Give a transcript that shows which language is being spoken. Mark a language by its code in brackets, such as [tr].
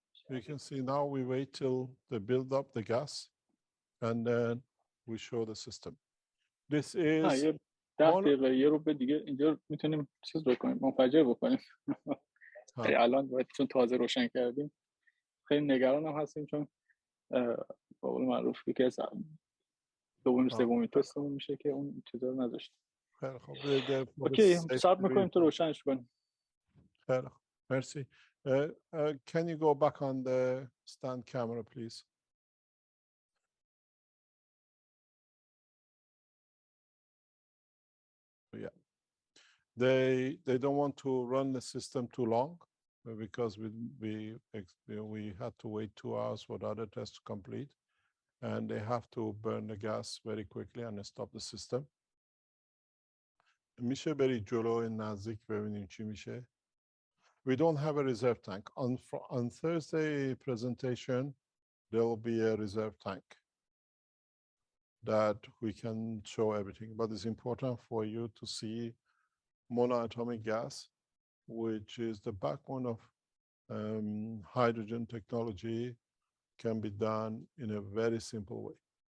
[en] You can see now we wait till they build up the gas and then we show the system. This is [fa] 10 دقیقه یه رو به دیگه اینجا میتونیم چیز بکنیم، منفجر بکنیم. الان باید چون تازه روشن کردیم خیلی نگرانم هستیم، چون به قول معروف یکی از دوم سومی تستمون میشه که اون چیزا رو نذاشتیم. خیلی خوب. اوکی، صبر میکنیم تو روشنش کنیم. خیلی خوب. مرسی. [en] Can you go back on the stand camera, please? Yeah. They don't want to run the system too long because we had to wait 2 hours for the other test to complete, and they have to burn the gas very quickly and stop the system. [fa] میشه برید جلو نزدیک ببینیم چی میشه. [en] We don't have a reserve tank. On Thursday presentation, there will be a reserve tank that we can show everything. But it's important for you to see monoatomic gas, which is the backbone of hydrogen technology, can be done in a very simple way.